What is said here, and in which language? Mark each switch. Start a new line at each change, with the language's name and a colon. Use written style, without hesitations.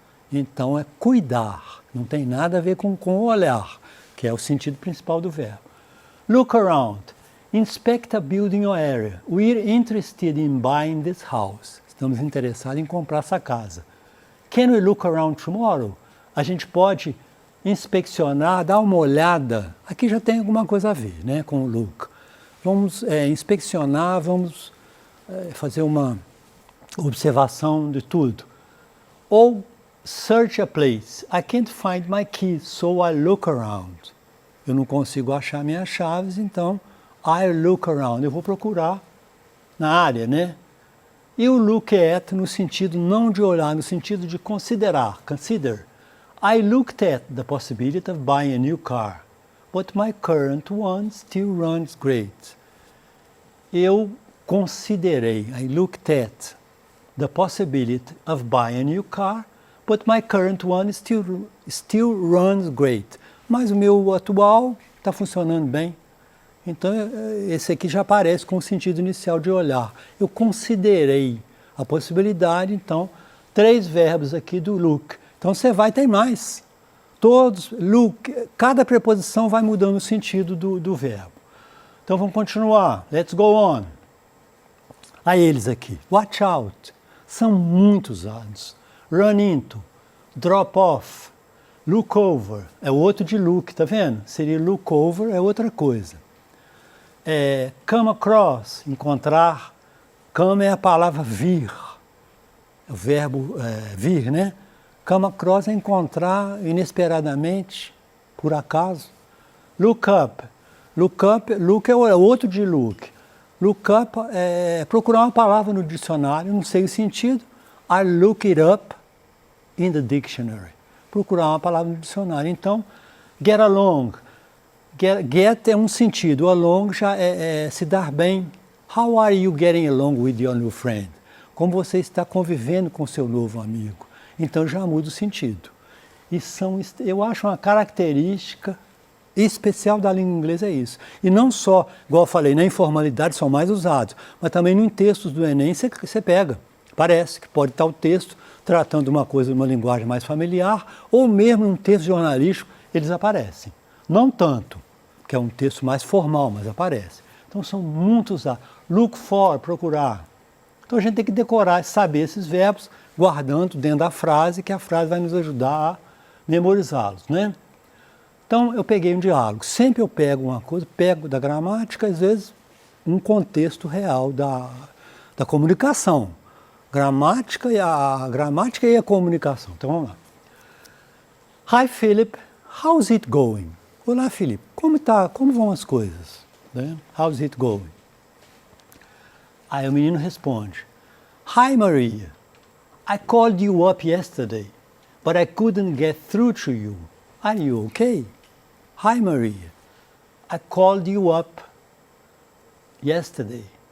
Portuguese: Então é cuidar, não tem nada a ver com o olhar, que é o sentido principal do verbo.
English: Look around. Inspect a building or area. We're interested in buying this house.
Portuguese: Estamos interessados em comprar essa casa.
English: Can we look around tomorrow?
Portuguese: A gente pode inspecionar, dar uma olhada. Aqui já tem alguma coisa a ver, né, com o look. Vamos inspecionar, vamos fazer uma observação de tudo.
English: Ou search a place. I can't find my keys, so I look around.
Portuguese: Eu não consigo achar minhas chaves, então
English: I look around.
Portuguese: Eu vou procurar na área, né? E o look at no sentido não de olhar, no sentido de considerar.
English: Consider. I looked at the possibility of buying a new car, but my current one still runs great.
Portuguese: Eu considerei,
English: I looked at the possibility of buying a new car, but my current one still runs great.
Portuguese: Mas o meu atual está funcionando bem. Então, esse aqui já aparece com o sentido inicial de olhar. Eu considerei a possibilidade, então, 3 verbos aqui do look. Então, você vai ter mais. Todos, look, cada preposição vai mudando o sentido do verbo. Então, vamos continuar.
English: Let's go on.
Portuguese: A eles aqui.
English: Watch out.
Portuguese: São muito usados.
English: Run into. Drop off. Look over.
Portuguese: É o outro de look, tá vendo? Seria look over, é outra coisa. Come across, encontrar. Come é a palavra vir. O verbo vir, né? Come across é encontrar inesperadamente, por acaso. Look up. Look é o outro de look. Look up é procurar uma palavra no dicionário, não sei o sentido.
English: I look it up in the dictionary.
Portuguese: Procurar uma palavra no dicionário. Então, get along. Get é um sentido, along já é se dar bem.
English: How are you getting along with your new friend?
Portuguese: Como você está convivendo com seu novo amigo? Então já muda o sentido. E eu acho uma característica especial da língua inglesa é isso. E não só, igual eu falei, na informalidade são mais usados, mas também em textos do Enem você pega. Parece que pode estar o texto tratando uma coisa de uma linguagem mais familiar, ou mesmo um texto jornalístico, eles aparecem. Não tanto, que é um texto mais formal, mas aparece. Então são muito usados. Look for, procurar. Então a gente tem que decorar, saber esses verbos, guardando dentro da frase, que a frase vai nos ajudar a memorizá-los, né? Então eu peguei um diálogo. Sempre eu pego uma coisa, pego da gramática, às vezes um contexto real da comunicação. A gramática e a comunicação. Então vamos lá.
English: Hi Philip, how's it going?
Portuguese: Olá Felipe, como vão as coisas?
English: Né? How's it going?
Portuguese: Aí o menino responde,
English: Hi Maria, I called you up yesterday, But I couldn't get through to you. Are you okay? Hi, Maria. I called you up yesterday.